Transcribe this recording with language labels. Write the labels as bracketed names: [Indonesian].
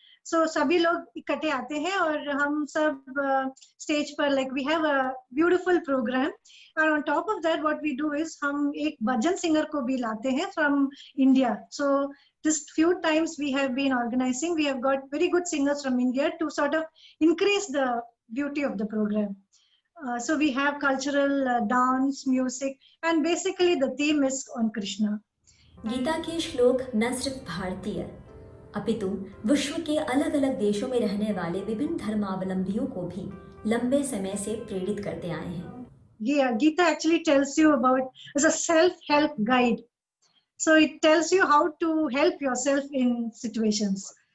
[English] So [Hindi] सभी लोग इकट्ठे आते हैं और हम सब [English] stage पर, like we have a beautiful program, and on top of that what we do is [Hindi] हम एक भजन [English] singer [Hindi] को भी लाते हैं [English] from India. So this few times we have been organizing, we have got very good singers from India to sort of increase the beauty of the program. So we have cultural dance, music, and basically the theme is on Krishna. [Hindi] Gita के श्लोक न सिर्फ भारतीय अपितु विश्व के अलग अलग देशों में रहने वाले विभिन्न धर्मावलंबियों को भी लंबे समय से प्रेरित करते आए हैं. [English] Yeah, Gita actually tells you about, as a self-help guide. So it tells you how to help yourself in situations.